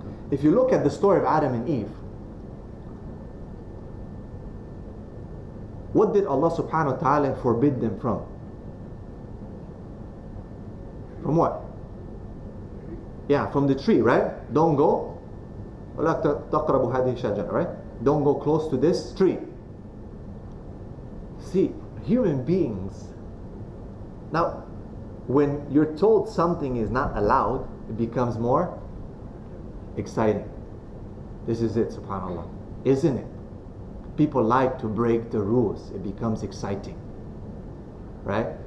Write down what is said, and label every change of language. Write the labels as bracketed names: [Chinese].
[English] If you look at the story of Adam and Eve, what did Allah subhanahu wa ta'ala forbid them from? From what? Yeah, from the tree, right? Don't go. [Arabic] وَلَا تَقْرَبُوا هَذِهِ الشَّجَرَةَ, [English] right? Don't go close to this tree. See, human beings, now when you're told something is not allowed, it becomes more exciting. This is it, subhanAllah. Isn't it? People like to break the rules. It becomes exciting. right?